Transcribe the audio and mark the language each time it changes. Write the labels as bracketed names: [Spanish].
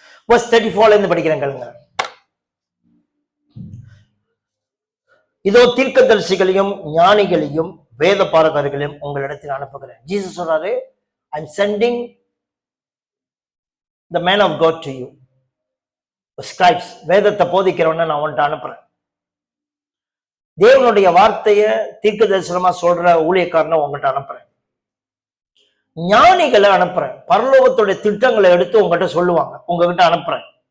[Tamil] verse 34 இருந்து படிக்கிறேன் கேளுங்க. இதோ தீர்க்கதரிசிகளையும் ஞானிகளையும் வேத பாரகர்களையும் உங்களிடத்தில் அனுப்புகிறேன். ஜீசஸ் சொல்றாரு, [English] I'm sending the man of God to you. [Tamil] scribes, வேதத்தை போதிக்கிறவன நான் உன்கிட்ட அனுப்புறேன். தேவனுடைய வார்த்தையை தீர்க்க தரிசனமா சொல்ற ஊழியக்காரனை உங்ககிட்ட அனுப்புறேன். ஞானிகளை அனுப்புறேன், பரலோகத்துடைய திட்டங்களை எடுத்து உங்ககிட்ட சொல்லுவாங்க, உங்ககிட்ட அனுப்புறேன்.